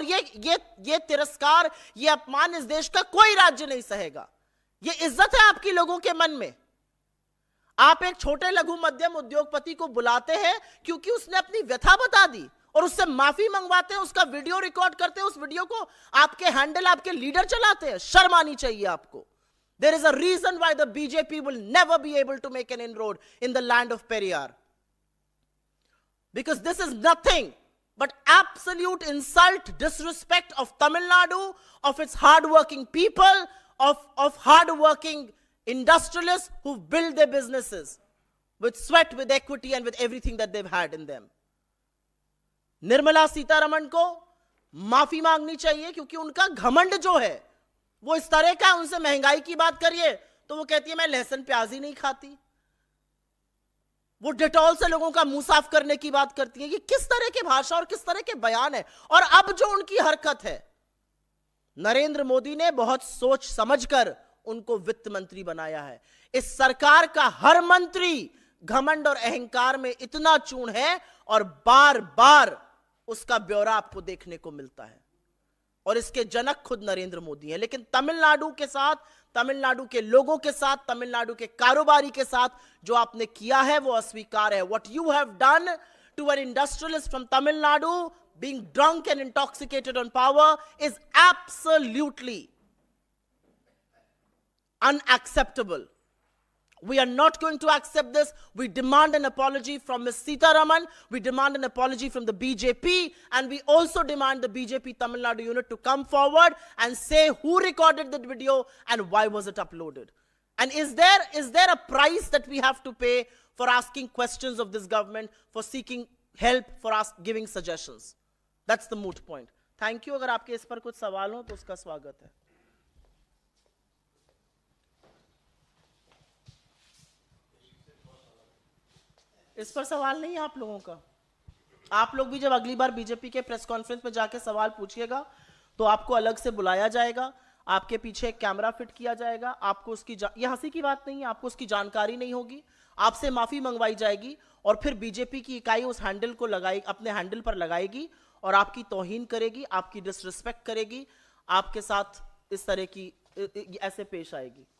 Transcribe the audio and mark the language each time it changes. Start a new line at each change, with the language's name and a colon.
Hindi: और ये तिरस्कार, ये अपमान इस देश का कोई राज्य नहीं सहेगा। ये इज्जत है आपकी लोगों के मन में। आप एक छोटे लघु मध्यम उद्योगपति को बुलाते हैं क्योंकि उसने अपनी व्यथा बता दी, और उससे माफी मंगवाते हैं, उसका वीडियो रिकॉर्ड करते हैं, उस वीडियो को आपके हैंडल, आपके लीडर चलाते हैं। शर्म आनी चाहिए आपको।
English: There is a reason why the BJP will never be able to make an inroad in the land of Periyar. Because this is nothing but absolute insult, disrespect of Tamil Nadu, of its hard-working people, of hard-working industrialists who build their businesses with sweat, with equity, and with everything that they've had in them.
Hindi: Nirmala Sitharaman को माफी मांगनी चाहिए, क्योंकि उनका घमंड जो है वो इस तरह का। उनसे महंगाई की बात करिए तो वो कहती है मैं लहसुन प्याज ही नहीं खाती। वो डेटॉल से लोगों का मुंह साफ करने की बात करती है। ये किस तरह की भाषा और किस तरह के बयान है। और अब जो उनकी हरकत है, नरेंद्र मोदी ने बहुत सोच समझकर उनको वित्त मंत्री बनाया है। इस सरकार का हर मंत्री घमंड और अहंकार में इतना चूर्ण है, और बार बार उसका ब्यौरा आपको देखने को मिलता है। और इसके जनक खुद नरेंद्र मोदी हैं। लेकिन तमिलनाडु के साथ, तमिलनाडु के लोगों के साथ, तमिलनाडु के कारोबारी के साथ जो आपने किया है वो अस्वीकार है।
English: What you have done to an industrialist from Tamil Nadu being drunk and intoxicated on power is absolutely unacceptable. We are not going to accept this. We demand an apology from Ms. Sitaraman. We demand an apology from the BJP. And we also demand the BJP Tamil Nadu unit to come forward and say who recorded that video and why was it uploaded. And is there a price that we have to pay for asking questions of this government, for seeking help, for giving suggestions? That's the moot point. Thank you.
Hindi: अगर आपके इस पर कुछ सवाल हो तो उसका स्वागत है। इस पर सवाल नहीं है आप लोगों का। आप लोग भी जब अगली बार बीजेपी के प्रेस कॉन्फ्रेंस में जाके सवाल पूछिएगा तो आपको अलग से बुलाया जाएगा, आपके पीछे एक कैमरा फिट किया जाएगा, आपको उसकी ये हंसी की बात नहीं है, आपको उसकी जानकारी नहीं होगी, आपसे माफी मंगवाई जाएगी, और फिर बीजेपी की इकाई उस हैंडल को लगाएगी, अपने हैंडल पर लगाएगी, और आपकी तौहीन करेगी, आपकी डिसरिस्पेक्ट करेगी, आपके साथ इस तरह की ऐसे पेश आएगी।